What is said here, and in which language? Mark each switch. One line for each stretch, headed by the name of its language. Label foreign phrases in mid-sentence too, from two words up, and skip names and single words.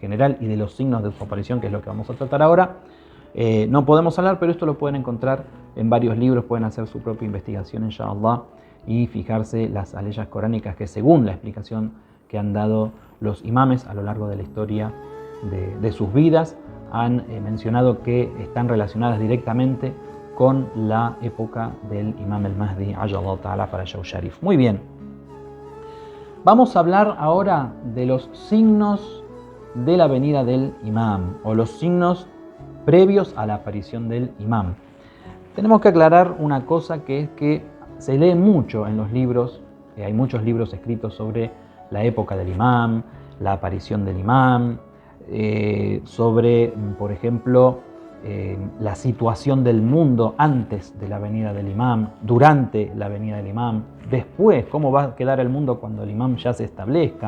Spanish: general y de los signos de su aparición, que es lo que vamos a tratar ahora, no podemos hablar, pero esto lo pueden encontrar en varios libros, pueden hacer su propia investigación, inshallah, y fijarse las aleyas coránicas que, según la explicación que han dado los imames a lo largo de la historia de sus vidas, han mencionado que están relacionadas directamente con la época del imam el-Mahdi,
Arabic: عجل الله تعالى فرجه الشريف.
Spanish: Muy bien, vamos a hablar ahora de los signos de la venida del imam, o los signos previos a la aparición del imam. Tenemos que aclarar una cosa, que es que se lee mucho en los libros, hay muchos libros escritos sobre la época del imam, la aparición del imam, sobre, por ejemplo, la situación del mundo antes de la venida del imam, durante la venida del imam, después, cómo va a quedar el mundo cuando el imam ya se establezca.